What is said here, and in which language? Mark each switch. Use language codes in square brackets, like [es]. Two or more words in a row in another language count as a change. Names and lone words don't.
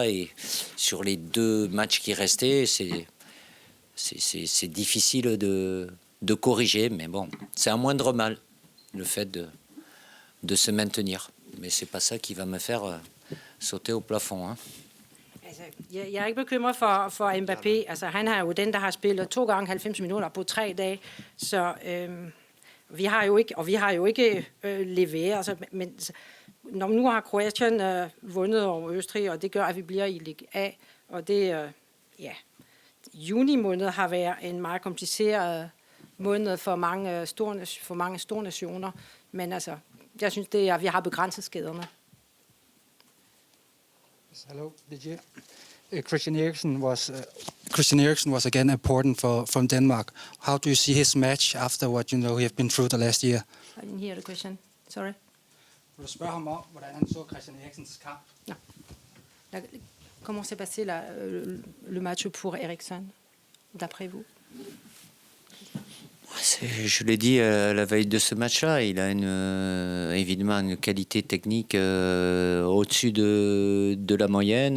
[fr] Et sur les 2 matchs qui restaient, c'est difficile de corriger. Mais bon, c'est un moindre mal, le fait de se maintenir. Mais ce n'est pas ça qui va me faire sauter au plafond. Hein. [da] Altså, jeg er ikke bekymret for Mbappé. Altså, han er jo den, der har spillet 2 gange 90 minutter på 3 dage. Så vi har jo ikke leveret. Altså, men når nu har Kroatien vundet over Østrig, og det gør, at vi bliver i Ligue A. Og det, juni måned har været en meget kompliceret måned for mange store nationer. Men altså, jeg synes, det er, at vi har begrænset skaderne. [en] Hello, Didier. Christian Eriksen was again important from Denmark. How do you see his match after what he have been through the last year? I didn't hear the question. Sorry. [da] Vil du spørge ham om, hvordan han så Christian Eriksens kamp? [fr] Comment s'est passé le match pour Eriksen, d'après vous? Je l'ai dit à la veille de ce match-là, il a évidemment une qualité technique au-dessus de la moyenne.